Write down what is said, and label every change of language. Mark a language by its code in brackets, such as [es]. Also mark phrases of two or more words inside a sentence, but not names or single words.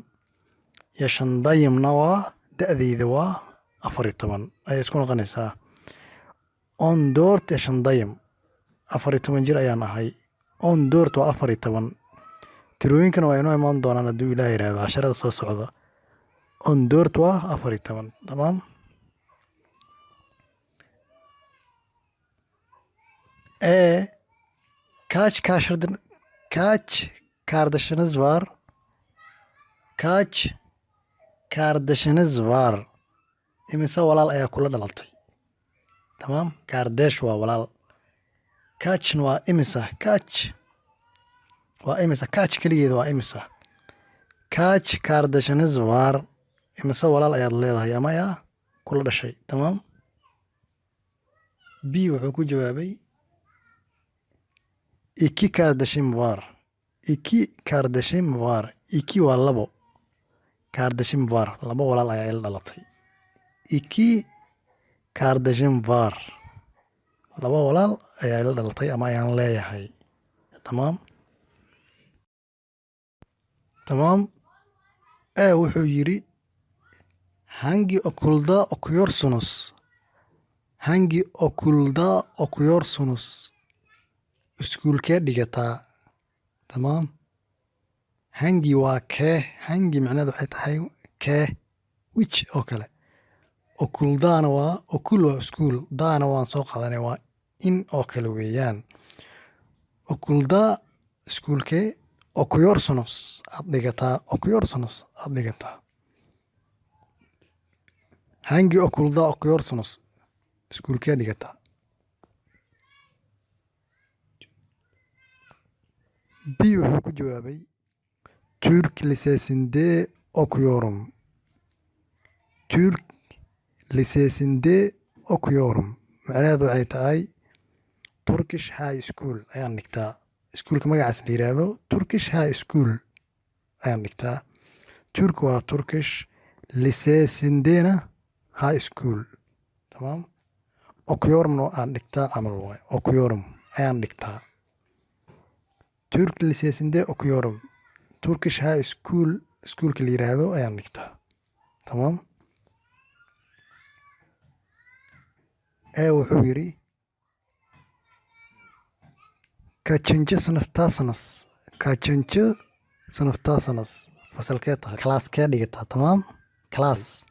[so] Shandayamna waa da'dayda waa 14 ay isku noqonaysaa Ondoort Shandayam 14 jir ayaan ahay Ondoort waa 14 tirooyinkana waa inoo imaan doonaan hadduu Ilaahay yiraahdo casharada soo socda Ondoort waa 14 tamam [tr] Kaç kardeşiniz var [so] imisa walaal ayaa kula dhalatay tamam kardeş waa walaal kaçn waa imisa kaç kaligeeda waa imisa [tr] kaç kardeşiniz var [so] imisa walaal ayaad leedahay ama ayaa kula dhashay tamam b wuxuu ku jawaabay [tr] iki kardeşim var iki [so] waa labo [tr] kardeşim var [so] labo walaal ayaa ila dhalatay [tr] iki kardeşim var [so] labo walaal ayaa ila dhalatay ama ayaan leeyahay tamam wuxuu yiri [tr] hangi okulda okuyorsunuz hangi okulda okuyorsunuz? [so] Iskuulkee dhigataa? Tamaam. Hangi waa kee? Hangi macnaheedu waxay tahay kee, which oo kale. Okuldaana waa okul waa iskuul, daana waan soo qaadanay waa in oo kale weeyaan. Okulda iskuulkee, okuyorsunuz aad dhigataa, okuyorsunuz aad dhigataa. [tr] Hangi okulda okuyorsunuz? [so] Iskuulkee dhigataa? B wuxuu ku jawaabay [tr] Türk Lisesi'nde okuyorum. Türk Lisesi'nde okuyorum. [so] Macnaheedu waxay tahay [en] Turkish High School [so] ayaan dhigtaa. Iskuulka magacaas la yiraahdo [en] Turkish High School [so] ayaan dhigtaa. Turk waa Turkish, Lisesi'ndena [en] High School. [so] Tamaam. Okuyorumna aan dhigtaa camal waay. Okuyorum ayaan dhigtaa. [tr] Türk Lisesi'nde okuyorum. [en] Turkish High School [so] iskuulka la yiraahdo ayaan dhigtaa. Tamaam. Wuxuu yiri [tr] kaçıncı sınıftasınız? Kaçıncı sınıftasınız? [so] Fasalkee tahay? Kalaaskee dhigataa? Tamaam. Class.